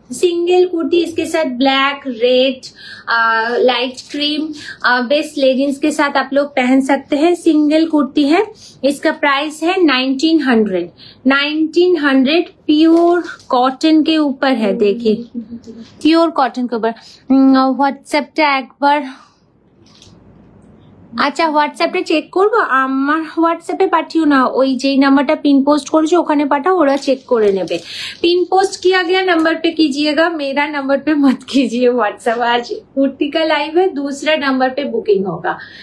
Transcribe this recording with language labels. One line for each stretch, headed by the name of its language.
Hindi: Single kurti, इसके साथ black, red, light cream best leggings के साथ आप लोग पहन सकते हैं। सिंगल कुर्ती है, इसका प्राइस है 1900 प्योर कॉटन के ऊपर है। देखिए प्योर कॉटन के ऊपर।
Bangla: হোয়াটসঅ্যাপটা একবার, আচ্ছা হোয়াটসঅ্যাপে চেক করবো, আমার হোয়াটসঅ্যাপে পাঠিও না, ওই যেই নাম্বারটা पिन पोस्ट করেছে ওখানে পাঠাও, ওরা চেক করে নেবে।
Hindi: पिन पोस्ट किया गया नंबर पे कीजिएगा, मेरा नंबर पे मत कीजिए व्हाट्सएप। आज कुर्ती का लाइव है, दूसरा नंबर पे बुकिंग होगा।